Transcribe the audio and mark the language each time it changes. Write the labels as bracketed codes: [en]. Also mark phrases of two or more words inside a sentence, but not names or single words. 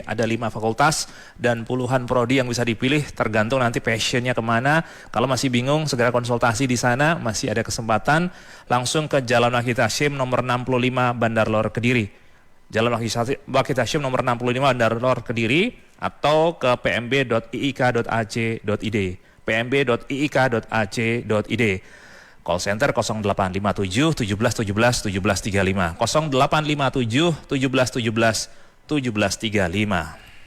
[id] Ada 5 fakultas dan puluhan prodi yang bisa dipilih, tergantung nanti passionnya kemana. Kalau masih bingung, segera konsultasi di sana, masih ada kesempatan. Langsung ke Jalan Wahid Hasyim nomor 65 Bandar Lor Kediri. Jalan Wahid Hasyim nomor 65 Bandar Lor Kediri, atau ke pmb.iik.ac.id. pmb.iik.ac.id. [en] Call center [id] 0857 17 17 17 35, 0857 17 17 17 35.